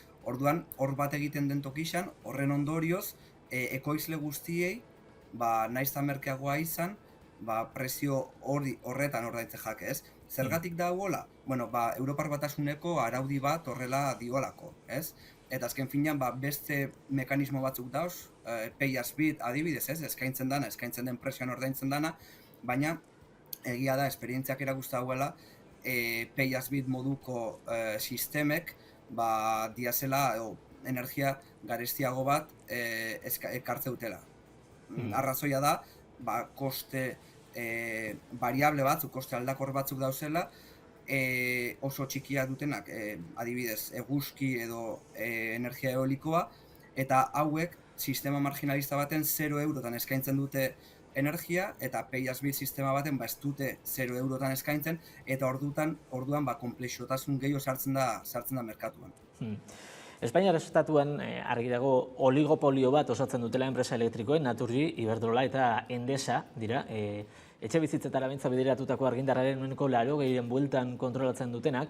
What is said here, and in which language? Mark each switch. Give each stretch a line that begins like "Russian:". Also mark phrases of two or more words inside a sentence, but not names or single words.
Basque: Orduan, hor bat egiten den tokixan, horren ondorioz, ekoizle guztiei, nahiz eta merkeagoa izan, prezio horretan ordaintzen jake, ez? Zergatik da hola? Bueno, Europar Batasuneko araudi bat horrela diolako, ez? Eta azken finean, beste mekanismo batzuk dauz,
English: pay as bid
Basque: adibidez, ez? Eskaintzen den prezioan ordaintzen dana, baina egia da, esperientziak erakusten dauela,
English: pay as bid
Basque: moduko sistemek, diazela energia garestiago bat ekartze dutela. Arrazoia da, koste variable batzuk, koste aldakor batzuk dauzela, oso txikia dutenak, adibidez, eguzki edo energia eolikoa, eta hauek sistema marginalista baten 0 eurotan eskaintzen dute energia, eta
English: pay as bid
Basque: sistema baten ez dute 0 eurotan eskaintzen, eta orduan konplexotasun gehiago sartzen da merkatuan. Espainiar estatuan argi dago oligopolio bat osatzen dutela enpresa elektrikoen, Naturgy, Iberdrola eta Endesa dira. Etxe bizitzetara bintza bideratutako argindarraren nuneko 80 bueltan kontrolatzen dutenak.